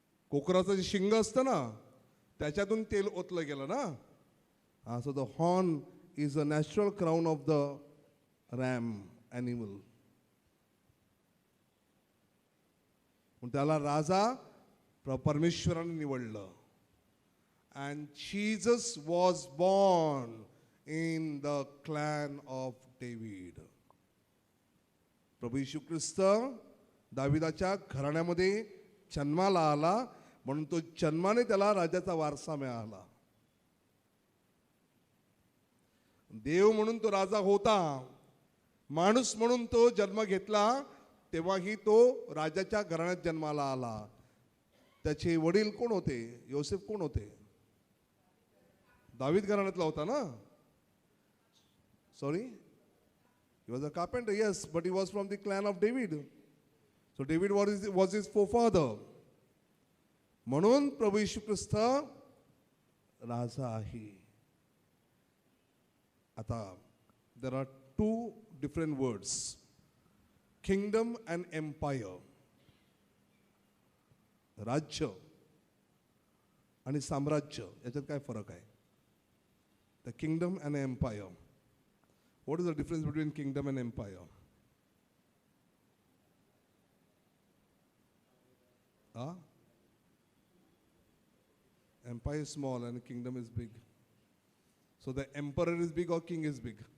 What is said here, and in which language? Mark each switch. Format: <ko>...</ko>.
<mr>कोकराचं जे शिंग असतं ना, त्याच्यातून तेल ओतलं गेलं ना.</mr> <en>So the horn is a natural crown of the ram animal.</en> <mr>त्याला राजा परमेश्वराने निवडलं.</mr> <en>And Jesus was born in the clan of David.</en> <mr>प्रभू येशू ख्रिस्त दाविदाच्या घराण्यामध्ये जन्माला आला, म्हणून तो जन्माने त्याला राजाचा वारसा मिळाला. देव म्हणून तो राजा होता, माणूस म्हणून तो जन्म घेतला, तेव्हाही तो राजाच्या घराण्यात जन्माला आला. त्याचे वडील कोण होते? योसेफ कोण होते? दावीद घराण्यातला होता ना.</mr> <en>Sorry? He was a carpenter, yes, but he was from the clan of David. So David was his forefather.</en> <mr>म्हणून प्रभू येशू ख्रिस्त राजा आहे.</mr> <en>आता there are two different words, kingdom and empire.</en> <mr>राज्य आणि साम्राज्य याच्यात काय फरक आहे?</mr> <en>The kingdom and empire. What is the difference between kingdom and empire? Empire is small and kingdom is big. So the emperor is big or king is big?</en>